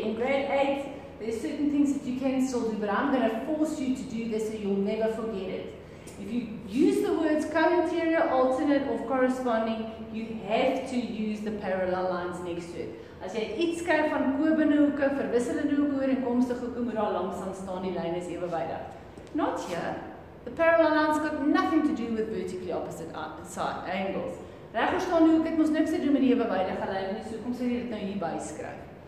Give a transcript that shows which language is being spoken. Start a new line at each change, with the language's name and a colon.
English: In grade 8, there's certain things that you can still do, but I'm going to force you to do this so you'll never forget it. If you use the words co-interior, alternate, or corresponding, you have to use the parallel lines next to it.
Afrikaans: As jy iets skryf van kobende hoeke, verwisselende hoeke, ooreenkomstige hoeke, moet daar langs aan staan, die lyne is ewewydig.
English: Not here. The parallel lines got nothing to do with vertically opposite side angles.
Afrikaans: Regverstaande hoek het mos niks te doen met die ewewydige lyne, so kom sê jy dit nou hier byskryf.